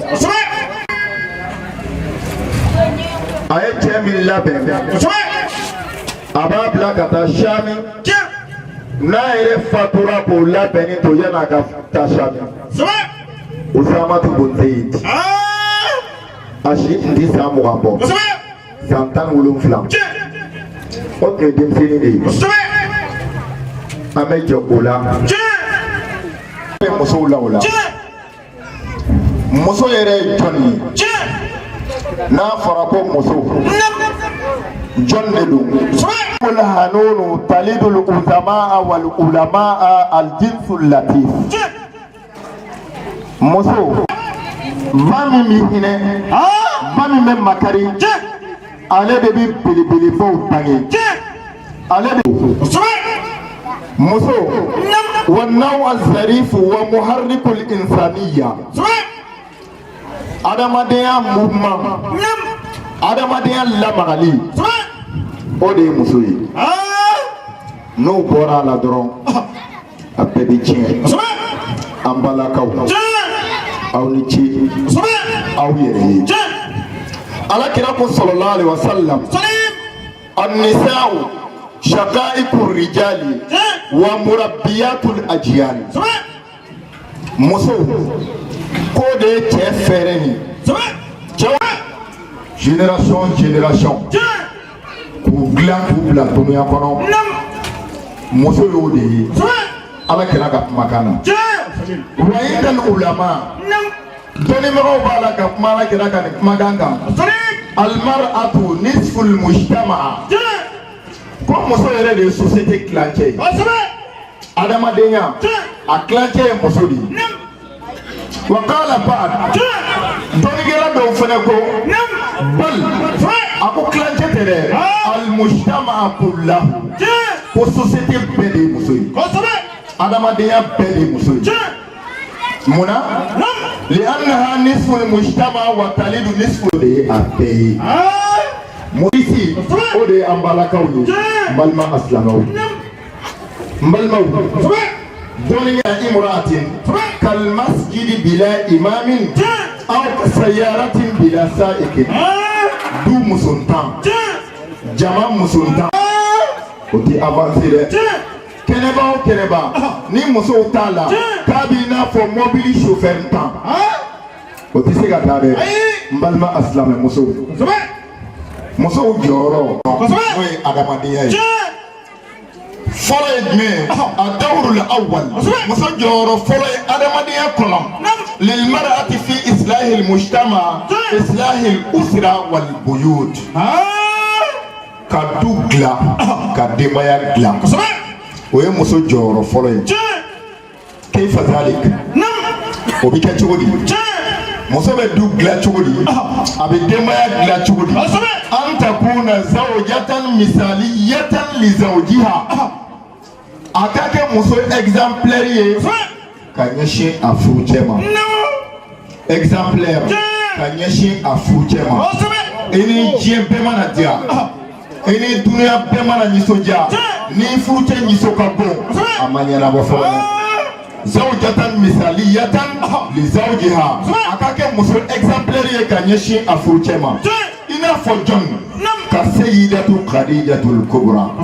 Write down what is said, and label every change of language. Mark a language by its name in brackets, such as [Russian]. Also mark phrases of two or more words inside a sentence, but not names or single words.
[Bambara] a ye cɛ min labɛn a b'a bila ka taa Sami n'a yɛrɛ fatura k'o labɛnni to yan'a ka taa Sami Usamatu bun Zaid a si tun tɛ san 20 bɔ san 17 o tun ye denmisɛnnin de ye an bɛ jɛ o la musow la o la muso yɛrɛ ye jɔn ye n'a fɔra ko muso jɔn de don [Arabic] الهنون تلد العظماء والعلماء الجنس اللطيف [Bambara] muso ba min b'i hinɛ ba min bɛ makari ale de bɛ belebelebaw bange ale de muso [Arabic] والنوع الظريف ومحرك الإنسانية [Bambara] adamadenya mouvement adamadenya lamagali o de ye muso ye n'o bɔra a la dɔrɔn a bɛɛ bɛ tiɲɛ an balakaw aw ni ce aw yɛrɛ ye alakira ko [Arabic] صلى الله عليه وسلم النساء شقائق الرجال ومربيات الأجيال [Bambara] muso ko de ye cɛ fɛrɛ ni cɛw génération k'u dilan k'u bila dunuya kɔnɔ muso y'o de ye ala kɛra ka kumakan na [Arabic] وعند العلماء [Bambara] dɔnnibagaw b'a la ka kuma ala kɛra ka nin kumakan kan [Arabic] المرأة نصف المجتمع [Bambara] ko muso yɛrɛ de ye société tilancɛ ye adamadenya a tilancɛ ye muso de ye wa [Arabic] قال بعض [Bambara] dɔnnikɛla dɔw fɛnɛ ko bal a ko tilancɛ tɛ dɛ [Arabic] المجتمع كله [Bambara] ko société bɛɛ de ye muso ye adamadenya bɛɛ de ye muso ye munna [Arabic] لأنها نصف المجتمع وتلد نصف [Bambara] de ye a bɛɛ ye morisi o de ye an balakaw ye n balima asilamɛw n balimaw dɔnniya [Arabic] امرأة كالمسجد بلا إمام أو سيارة بلا سائق [Bambara] du musuntan jama musuntan o tɛ avancer dɛ kɛnɛba o kɛnɛba ni musow t'a la k'a b'i n'a fɔ mobili chauffeur tan o tɛ se ka taa dɛ n balima asilamɛ musow musow jɔyɔrɔ n'o ye adamadenya ye fɔlɔ ye jumɛn ye a [Arabic] الدور الأول [Bambara] muso jɔyɔrɔ fɔlɔ ye adamadenya kɔnɔ [Arabic] للمرأة في إصلاح المجتمع إصلاح الأسرة والبيوت [Bambara] ka du dilan ka denbaya dilan o ye muso jɔyɔrɔ fɔlɔ ye [Arabic] كيف ذلك [Bambara] o bɛ kɛ cogo di muso bɛ du dilan cogo di a bɛ denbaya dilan cogo di [Arabic] أن تكون زوجة مثالية لزوجها [Bambara] a ka kɛ muso exemplaire ye ka ɲɛsin a furucɛ ma exemplaire ka ɲɛsin a furucɛ ma i ni diɲɛ bɛɛ mana diya i ni dunuya bɛɛ mana nisɔndiya ni furucɛ nisɔn ka bon a ma ɲɛnabɔ fɔlɔ [Arabic] زوجة مثالية لزوجها [Bambara] a ka kɛ muso exemplaire ye ka ɲɛsin a furucɛ ma i n'a fɔ jɔn ka sayyidatu khadijatul kubra